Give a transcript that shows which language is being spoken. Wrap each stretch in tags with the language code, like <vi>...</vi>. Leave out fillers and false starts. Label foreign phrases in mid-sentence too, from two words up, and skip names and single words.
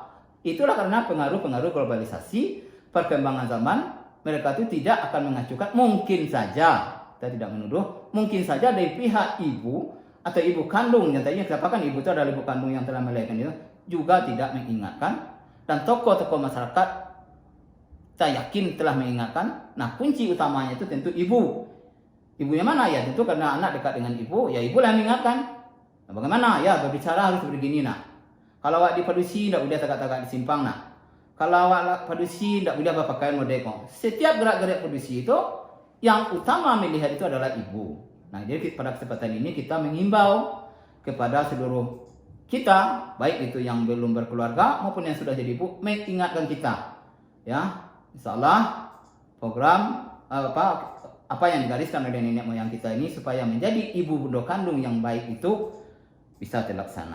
<id>Itulah karena pengaruh-pengaruh globalisasi, perkembangan zaman, mereka itu tidak akan mengacukan, mungkin saja, kita tidak menuduh, mungkin saja dari pihak ibu atau ibu kandung, yang tadinya katakan ibu itu adalah ibu kandung yang telah melahirkan itu, juga tidak mengingatkan, dan tokoh-tokoh masyarakat saya yakin telah mengingatkan. Nah, kunci utamanya itu tentu ibu. Ibunya mana? Ya tentu karena anak dekat dengan ibu, ya ibu yang mengingatkan. Nah, bagaimana? Ya berbicara harus begini nak. Kalau awak di padusi tidak boleh</id> <min>tagak-tagak di simpang</min> <id>nak. Kalau awak padusi tidak boleh berpakaian modeko. Setiap gerak-gerik padusi itu yang utama melihat itu adalah ibu. Nah, jadi pada kesempatan ini kita mengimbau kepada seluruh kita, baik itu yang belum berkeluarga maupun yang sudah jadi ibu, mengingatkan kita. Ya, insyaallah program apa yang digariskan oleh nenek moyang kita ini supaya menjadi ibu bunda kandung yang baik itu bisa terlaksana.</id>